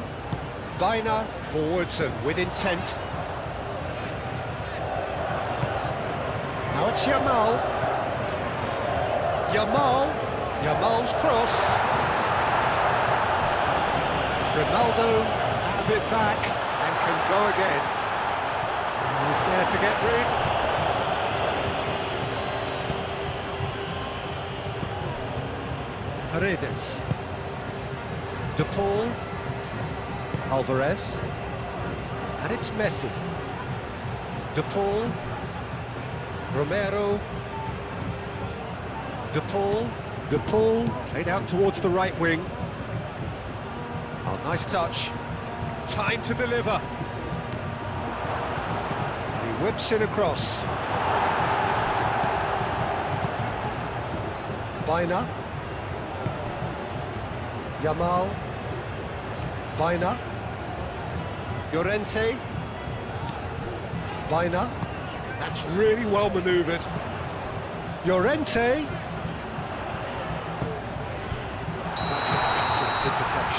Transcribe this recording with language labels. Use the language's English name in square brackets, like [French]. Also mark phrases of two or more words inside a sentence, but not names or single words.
[English] Baina forwards and with intent. Now it's Yamal. Yamal's cross. Ronaldo have it back and can go again. And he's there to get rid. Paredes. De Paul. Alvarez. And it's Messi. De Paul. Romero. De Paul. De Paul. Played out towards the right wing. Oh, nice touch. Time to deliver. And he whips in across. Baina. Yamal. Baina. Llorente. Baina. That's really well manoeuvred. Llorente. That's an excellent interception.